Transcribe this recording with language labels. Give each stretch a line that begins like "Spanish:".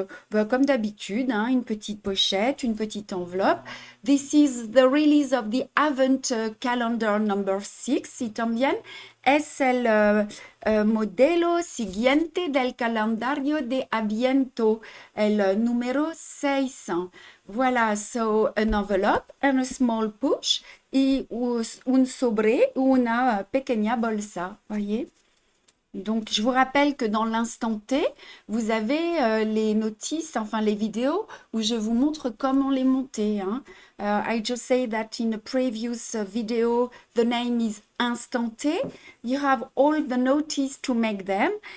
French: Bah, comme d'habitude, hein, une petite pochette, une petite enveloppe.
English: This is the release of the Advent calendar number 6.
Spanish: Y también es el modelo siguiente del calendario de Adviento, el número 6.
English: Voilà, so an envelope and a small pouch
Spanish: y un sobre, una pequeña bolsa,
English: voyez?
French: Donc, je vous rappelle que dans l'instant T, vous avez les notices, enfin les vidéos où je vous montre comment les monter, hein.
English: I just say that in a previous video, the name is Instant T. You have all the notices to make them.